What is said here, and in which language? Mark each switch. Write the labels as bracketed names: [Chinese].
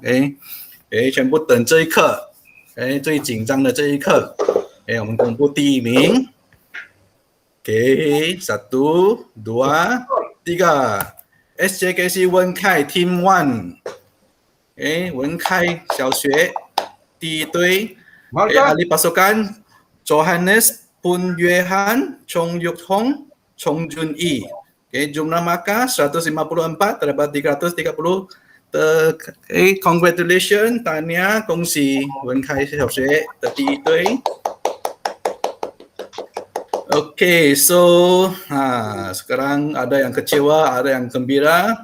[Chinese] Okay, 全部等这一刻。最紧张的这一刻。我们公布第1名。 1, 2, 3 SJKC 文凯 Team 1。文凯小学第1队。 [Malay] ahli pasukan [Chinese] Johannes Pun Yuehan, Chong Yuk Hong, Chong Jun Yi. [Malay] Jumlah markah 154 daripada 330. [Chinese] Congratulations, tahniah, 恭喜文凯小学的第1队。 [Malay] Okay, so sekarang ada yang kecewa, ada yang gembira.